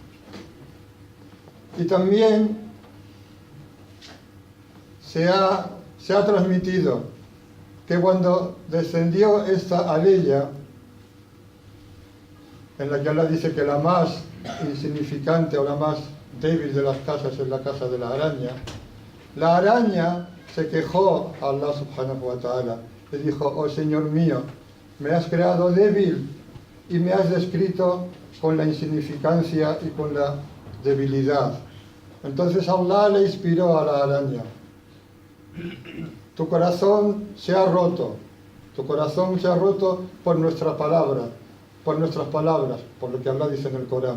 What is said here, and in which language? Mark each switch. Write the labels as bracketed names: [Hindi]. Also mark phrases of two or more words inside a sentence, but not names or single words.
[Spanish] Y también se ha transmitido que cuando descendió esta aleya, en la que Allah dice que la más insignificante o la más débil de las casas es la casa de la araña se quejó a [Arabic] الله سبحانه وتعالى [Spanish] y dijo: oh Señor mío, me has creado débil y me has descrito con la insignificancia y con la debilidad. Entonces Allah le inspiró a la araña: tu corazón se ha roto por nuestras palabras, por lo que Allah dice en el Corán.